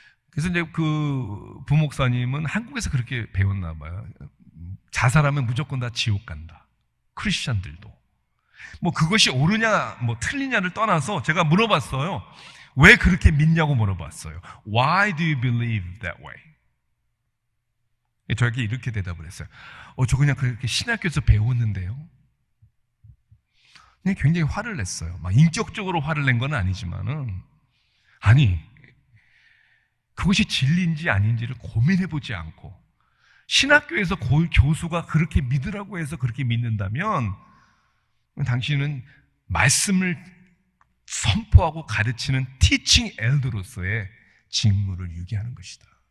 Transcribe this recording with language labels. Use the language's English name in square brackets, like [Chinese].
[Korean] 그래서 이제 그 부목사님은 한국에서 그렇게 배웠나 봐요. 자살하면 무조건 다 지옥 간다. 크리스찬들도. 뭐 그것이 옳으냐 뭐 틀리냐를 떠나서 제가 물어봤어요. 왜 그렇게 믿냐고 물어봤어요. [English] Why do you believe that way? [Korean] 저에게 이렇게 대답을 했어요. 저 그냥 그렇게 신학교에서 배웠는데요. 그냥 굉장히 화를 냈어요. 막 인격적으로 화를 낸 건 아니지만은, 아니, 그것이 진리인지 아닌지를 고민해보지 않고 신학교에서 교수가 그렇게 믿으라고 해서 그렇게 믿는다면 당신은 말씀을 선포하고 가르치는 티칭 엘더로서의 직무를 유기하는 것이다.